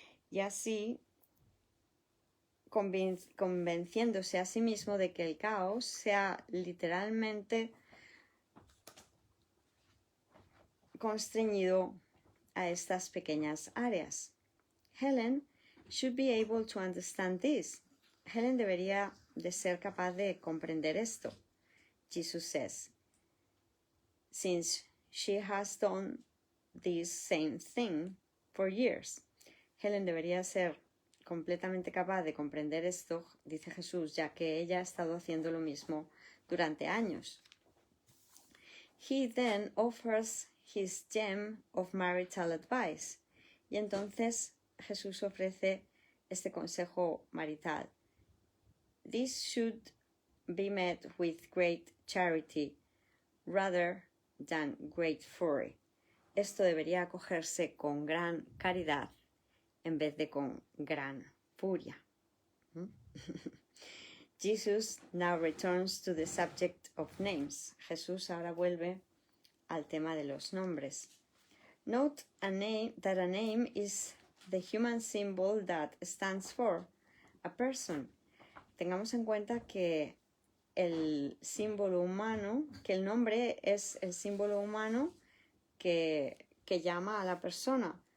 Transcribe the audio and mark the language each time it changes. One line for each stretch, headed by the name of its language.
Spanish: Y así convenciéndose a sí mismo de que el caos sea literalmente constreñido a estas pequeñas áreas.
English: Helen should be able to understand this.
Spanish: Helen debería de ser capaz de comprender esto.
English: Jesus says, since she has done this same thing for years.
Spanish: Helen debería ser completamente capaz de comprender esto, dice Jesús, ya que ella ha estado haciendo lo mismo durante años.
English: He then offers his gem of marital advice.
Spanish: Y entonces Jesús ofrece este consejo marital.
English: This should be met with great charity rather than great fury.
Spanish: Esto debería acogerse con gran caridad en vez de con gran furia.
English: Jesus now returns to the subject of names.
Spanish: Jesús ahora vuelve al tema de los nombres.
English: Note that a name is the human symbol that stands for a person.
Spanish: Tengamos en cuenta que el símbolo humano, que el nombre es el símbolo humano que llama a la persona.